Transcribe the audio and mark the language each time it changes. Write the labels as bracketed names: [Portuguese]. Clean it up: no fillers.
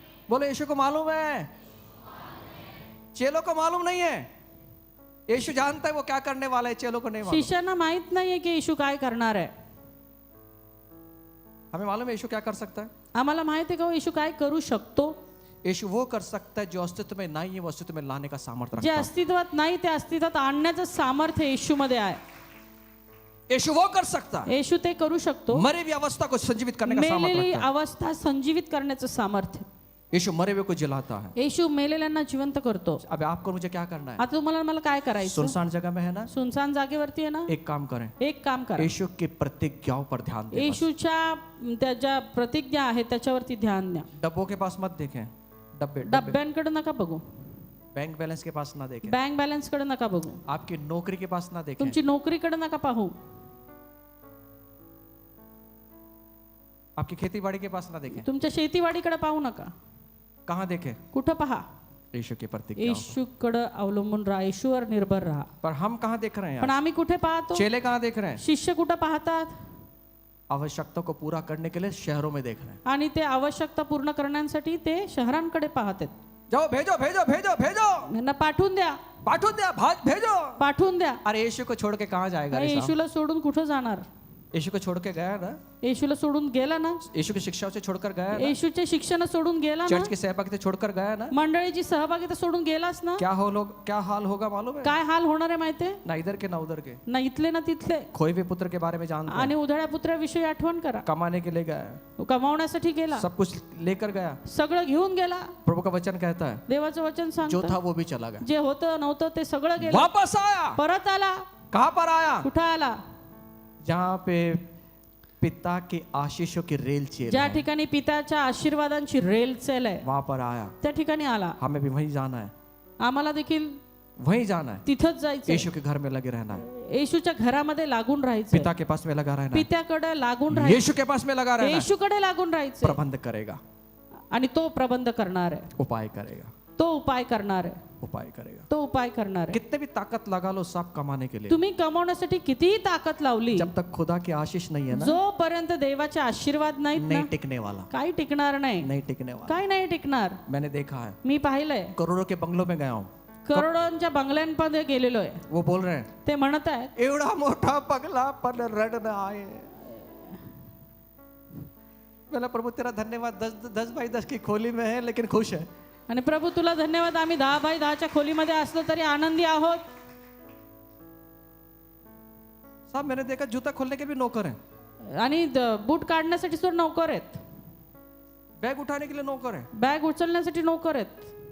[Hindi] बोले यीशु को मालूम है, चेलों को मालूम नहीं है. यीशु जानता है वो क्या करने वाला है, चेलों को नहीं मालूम. [Marathi] शिष्यांना माहित नाहीये की येशू काय करणार आहे. [Hindi] हमें मालूम है यीशु क्या कर सकता है. [Marathi] आम्हाला माहित आहे का येशू काय करू शकतो. [Hindi] यीशु वो कर सकता है जो अस्तित्व में नहीं है, वो अस्तित्व में लाने का सामर्थ्य [Marathi] जे [Hindi] रखता है. [Marathi] अस्तित्वात नाही ते अस्तित्वात आणण्याचं सामर्थ्य येशूमध्ये आहे. [Hindi] यीशु वो कर सकता है, [Marathi] येशू ते करू शकतो. [Hindi] मरी हुई अवस्था को संजीवित करने का सामर्थ्य [Marathi] मेलेली [Hindi] रखता है. [Marathi] अवस्था संजीवित करण्याचं सामर्थ्य. [Hindi] यीशु मरे हुए को जिलाता है. [Marathi] येशू मेलेल्यांना जिवंत करतो. [Hindi] अब आपको मुझे क्या करना है, [Marathi] आता तुम्हाला मला काय करायचं. [Hindi] सुनसान जगह में है ना, [Marathi] सुनसान जागेवरती आहे ना, [Hindi] एक काम करें, [Marathi] एक काम करा. [Hindi] यीशु की प्रतिज्ञाओं पर ध्यान दें. बस. [Marathi] येशूच्या त्या ज्या प्रतिज्ञा आहेत त्याच्यावरती ध्यान द्या. [Hindi] डब्बों के पास मत देखें, डब्बे [Marathi] डब्यांकडे नका बघू, [Hindi] बैंक बैलेंस के पास ना देखें, [Marathi] बँक बॅलन्स कडे नका बघू, [Hindi] आपकी नौकरी के पास ना देखें, [Marathi] तुमची नोकरीकडे नका पाहू, [Hindi] आपकी खेती बाड़ी के पास ना देखें. [Marathi] तुमच्या शेतीवाडीकडे पाहू नका. [Hindi] कहाँ देखें, [Marathi] कुठं पहा, [Hindi] यीशु की प्रतिज्ञा. [Marathi] येशूकडे अवलंबून राहा, येशूवर निर्भर राहा. [Hindi] पर हम कहाँ देख रहे हैं [Marathi] पण [Hindi] यार? [Marathi] आम्ही कुठे पाहतो, [Hindi] चेले कहाँ देख रहे हैं? [Marathi] शिष्य कुठं पाहतात, [Hindi] आवश्यकता को पूरा करने के लिए शहरों में देख रहे हैं. [Marathi] आणि ते आवश्यकता पूर्ण करण्यासाठी ते शहरांकडे पाहतात. [Hindi] जाओ भेजो भेजो भेजो भेजो, [Marathi] यांना पाठवून द्या, पाठवून द्या, [Hindi] भाग भेजो. [Marathi] पाठवून द्या. [Hindi] अरे यीशु को छोड़ के कहाँ जाएगा रे साहब? [Marathi] येशूला सोडून कुठं जाणार. [Hindi] यीशु को छोड़ के गया ना, [Marathi] येशूला सोडून गेला ना, [Hindi] यीशु की शिक्षाओं से छोड़कर गया ना, [Marathi] येशूचे शिक्षण सोडून गेला ना, [Hindi] चर्च की सहभागिता छोड़कर गया ना. [Marathi] मंडळीची सहभागिता सोडून गेलास ना, [Hindi] क्या हाल होगा मालूम है? [Marathi] काय हाल होणार आहे माहितीये. [Hindi] ना इधर के ना उधर के. [Marathi] ना इथले ना तिथले. [Hindi] खोए हुए पुत्र के बारे में जानते हैं, [Marathi] आणि उधळ्या पुत्राविषयी आठवण करा. [Hindi] कमाने के लिए गया, [Marathi] तो कमावण्यासाठी गेला, [Hindi] सब कुछ लेकर गया. [Marathi] सगळं घेऊन गेला. [Hindi] प्रभु का वचन कहता है [Marathi] देवाचं वचन [Hindi] जो [Marathi] सांगतं, [Hindi] था वो भी चला गया, [Marathi] जे होतं नव्हतं ते सगळं गेलं, [Hindi] वापस आया. [Marathi] परत आला. [Hindi] कहाँ पर आया? [Marathi] कुठं आला, [Hindi] जहाँ पे पिता की आशीषों की रेल चल [Marathi] ज्या [Hindi] है, [Marathi] ठिकाणी पित्याच्या आशीर्वादांची रेल चेल आहे [Hindi] वहां पर आया. [Marathi] त्या ठिकाणी आला. [Hindi] हमें भी वहीं जाना है, [Marathi] आम्हाला देखील [Hindi] वहीं जाना है. [Marathi] तिथंच जायचं, [Hindi] यीशु के घर में लगे रहना है, [Marathi] येशूच्या घरामध्ये लागून राहायचं, [Hindi] पिता के पास में लगा रहना है, [Marathi] पित्याकडे लागून राहायचं, [Hindi] यीशु के पास में लगा रहना है. [Marathi] येशूकडे लागून राहायचं. [Hindi] प्रबंध करेगा, [Marathi] आणि तो प्रबंध करणार आहे, [Hindi] उपाय करेगा, [Marathi] तो उपाय करणार आहे, [Hindi] उपाय करेगा. [Marathi] तो उपाय करणार आहे. [Hindi] कितने भी ताकत लगा लो सब कमाने के लिए, [Marathi] तुम्ही कमवण्यासाठी कितीही ताकद लावली, [Hindi] जब तक खुदा की आशीष नहीं है ना, [Marathi] जोपर्यंत देवाचे आशीर्वाद नाहीत ना, [Hindi] नहीं टिकने वाला, [Marathi] काही टिकणार नाही, [Hindi] नहीं टिकने वाला. [Marathi] काही नाही टिकणार. [Hindi] मैंने देखा है, [Marathi] मी पाहिलंय, [Hindi] करोड़ों के बंगलों में गया हूँ, [Marathi] करोडोंच्या बंगल्यांमध्ये गेलेलो आहे. [Hindi] वो बोल रहे हैं [Marathi] ते म्हणत आहेत, एवढा मोठा बंगला पण रडणं आहे. [Hindi] मैंने प्रभु तेरा धन्यवाद, 10 बाई 10 की खोली में है लेकिन खुश है. [Marathi] आणि प्रभु तुला धन्यवाद, आम्ही 10 बाय 10च्या खोलीमध्ये असलो तरी आनंदी आहोत. [Hindi] साहब मैंने देखा जूता खोलने के भी नौकर हैं, [Marathi] आणि बूट काढण्यासाठी सुद्धा नोकर आहेत, [Hindi] बैग उठाने के लिए नौकर है, [Marathi] बॅग उचलण्यासाठी नोकर आहेत,